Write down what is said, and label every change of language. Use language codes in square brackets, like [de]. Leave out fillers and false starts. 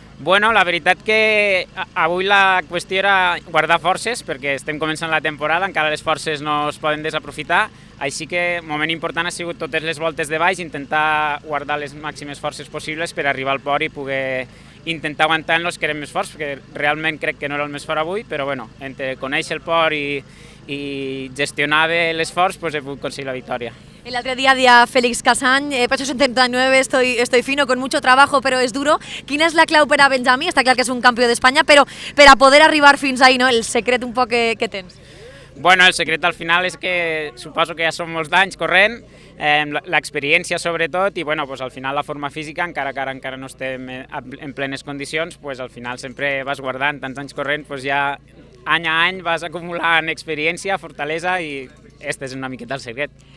[ca] Bueno, la veritat que avui la qüestió era guardar forces, perquè estem començant la temporada, encara les forces no es poden desaprofitar, així que el moment important ha sigut totes les voltes de baix, intentar guardar les màximes forces possibles per arribar al port i poder intentar aguantar en els que eren més forts, perquè realment crec que no era el més fort avui, però bueno, entre conèixer el port i gestionar bé l'esforç, pues he pogut aconseguir la victòria. [es] El otro día Félix Casany, peso 79, estoy fino, con mucho trabajo, pero es duro. ¿Quién es [ca] la clau per a Benjamí? Està clar que és un campió d'Espanya, però per a poder arribar fins ahí, no? El secret un poc que tens. Bueno, el secret al final és que suposo que ja són molts d'anys corrent, l'experiència sobretot, i bueno, pues al final la forma física, encara que ara encara no estem en plenes condicions, pues al final sempre vas guardant tants anys corrent, pues ja any a any vas acumulant experiència, fortalesa, i este és una miqueta el secret.